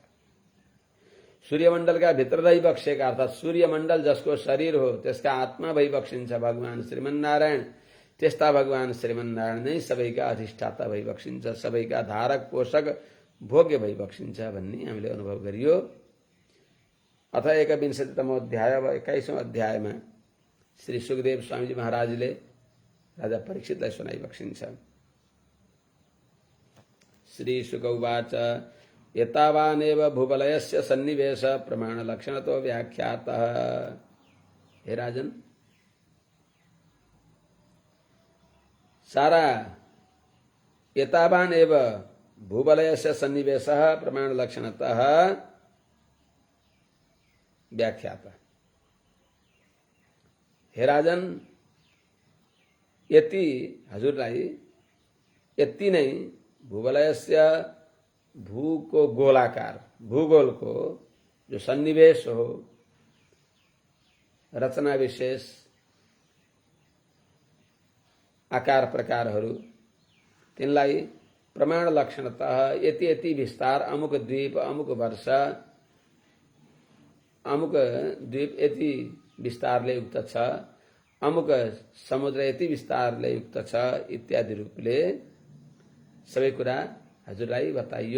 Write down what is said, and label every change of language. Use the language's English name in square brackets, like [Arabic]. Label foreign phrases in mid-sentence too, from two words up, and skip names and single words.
[Nepali] सूर्यमण्डलका भित्र रहिबक्सेका अर्थात् सूर्यमण्डल जसको शरीर हो त्यसका आत्मा भइबक्सिन्छ भगवान श्रीमन्नारायण। त्यस्ता भगवान श्रीमन्नारायण नै सबैका अधिष्ठाता भइबक्सिन्छ सबैका धारक पोषक भोग्य भइबक्सिन्छ भन्ने हामीले अनुभव गरियो। [Sanskrit] अथ 21तम अध्याय [Nepali] 21औं अध्यायमा श्री सुखदेव स्वामीजी महाराजले राजा परीक्षितलाई सुनाइबक्सिन्छ। [Sanskrit] श्री शुक उवाच एतावानेव भूबलयस्य सन्निवेश प्रमाण लक्षणतो व्याख्यातः। हे राजन, सारा एतावान एव भूबलयस्य सन्निवेशः प्रमाण लक्षणतः व्याख्यातः। हे राजन, [Nepali] यति हजुरलाई यति नै भूबलयस्य भूको गोलाकार भूगोलको जो सन्निवेश हो रचना विशेष आकार प्रकारहरू तिनलाई [Sanskrit] प्रमाण लक्षणतः [Nepali] यति यति विस्तार अमुक द्वीप अमुक वर्ष अमुक द्वीप यति विस्तारले युक्त छ अमुक समुद्र यति विस्तारले युक्त छ इत्यादि रूपले सबै कुरा हजुरलाई बताइयो।